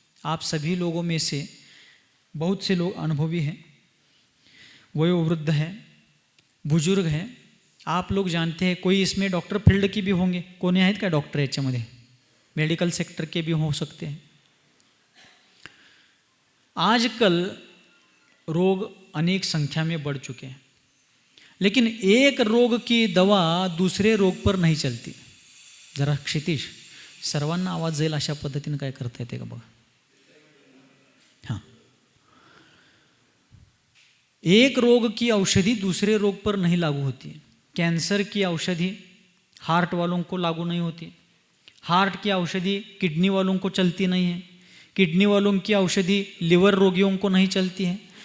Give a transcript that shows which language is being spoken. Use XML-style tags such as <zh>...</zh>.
<hi>आप सभी लोगों में से बहुत से लोग अनुभवी हैं, वयोवृद्ध हैं, बुजुर्ग हैं, आप लोग जानते हैं, कोई इसमें डॉक्टर फील्ड की भी होंगे,</hi> <mr>कोणी आहेत का डॉक्टर याच्यामध्ये,</mr> <hi>मेडिकल सेक्टर के भी हो सकते हैं। आजकल रोग अनेक संख्या में बढ़ चुके हैं, लेकिन एक रोग की दवा दूसरे रोग पर नहीं चलती।</hi> <mr>जरा क्षितिश सर्वांना आवाज जाईल अशा पद्धतीने काय करता येते का बघा।</mr> <hi>हां, एक रोग की औषधि दूसरे रोग पर नहीं लागू होती। कैंसर की औषधि हार्ट वालों को लागू नहीं होती, हार्ट की औषधि किडनी वालों को चलती नहीं है, किडनी वालों की औषधि लिवर रोगियों को नहीं चलती है।</hi>